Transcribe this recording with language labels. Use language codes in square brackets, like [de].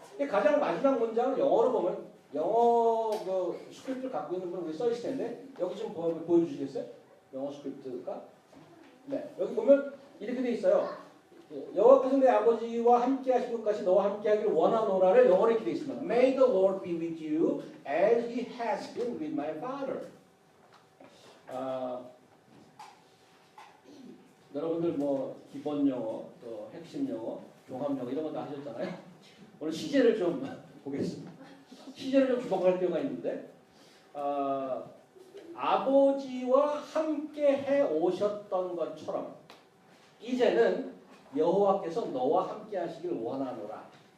[ko] 가장 마지막 문장을 영어로 보면 영어 스크립트를 갖고 있는 분 여기 써 있을 텐데 여기 좀 보여주시겠어요? 영어 스크립트가? 네. 여기 보면 이렇게 돼 있어요. 여호와께서 내 아버지와 함께 하신 것까지 너와 함께 하기를 원하노라를 영어로 이렇게 되어 있습니다. [en] May the Lord be with you as he has been with my father. [ko] 여러분들 뭐 기본 영어, 또 핵심 영어, 종합 영어 이런 거 다 하셨잖아요. 오늘 시제를 좀 보겠습니다. 시제를 좀 주목할 필요가 있는데 아버지와 함께 해 오셨던 것처럼 이제는 여호와께서 너와 함께 하시길 원하노라.